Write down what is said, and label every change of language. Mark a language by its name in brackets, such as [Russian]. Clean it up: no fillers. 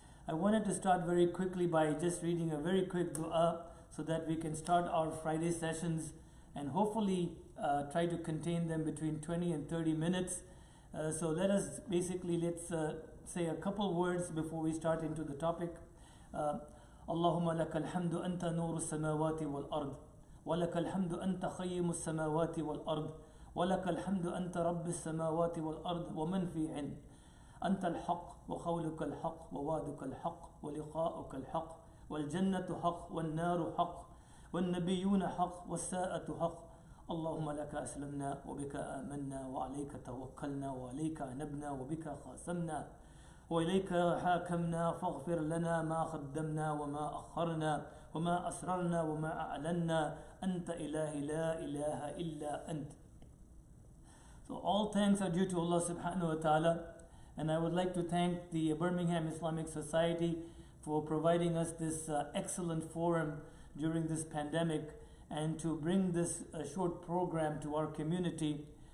[English] I wanted to start very quickly by just reading a very quick dua so that we can start our Friday sessions and hopefully try to contain them between 20 and 30 minutes. So let's say a couple words before we start into the topic. [Arabic] Allahumma lakal hamdu anta nuru samawati wal ard wa lakal hamdu anta khayyimu samawati wal ard wa lakal hamdu anta rabbis samawati wal ard wa man fihin أنت الحق وقولك الحق ووعدك الحق ولقاؤك الحق والجنة حق والنار حق والنبيون حق والساعة حق اللهم لك أسلمنا وبك آمنا وعليك توكلنا وعليك أنبنا وبك خاصمنا وإليك حاكمنا فاغفر لنا ما قدمنا وما أخرنا وما أسررنا وما أعلنا أنت إلهي لا إله إلا أنت. [English] So all thanks are due to Allah subhanahu wa ta'ala. And I would like to thank the Birmingham Islamic Society for providing us this excellent forum during this pandemic and to bring this short program to our community.